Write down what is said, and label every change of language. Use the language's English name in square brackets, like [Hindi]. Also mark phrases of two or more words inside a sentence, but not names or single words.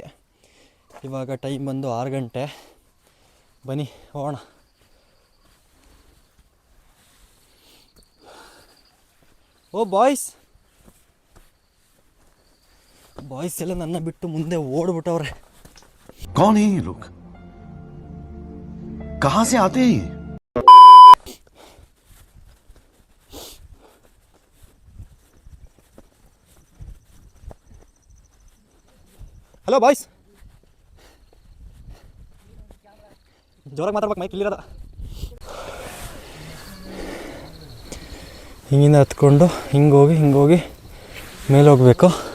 [Kannada] ಇವಾಗ ಟೈಮ್ ಬಂದು 6 ಗಂಟೆ. ಬನ್ನಿ ಹೋಗೋಣ. ಓ ಬಾಯ್ಸ್ ಎಲ್ಲ ನನ್ನ ಬಿಟ್ಟು ಮುಂದೆ ಓಡ್ಬಿಟ್ಟವ್ರೆ. [Hindi] कौन है ये लोग? कहां से आते हैं? [Kannada] ಹಲೋ ಬಾಯ್ಸ್, ಜೋರಾಗಿ ಮಾತಾಡ್ಬೇಕು, ಮೈಕ್ ಇಲ್ಲಿರೋದ. ಹಿಂಗಿಂದ ಹತ್ಕೊಂಡು ಹಿಂಗೋಗಿ ಮೇಲೆ ಹೋಗ್ಬೇಕು.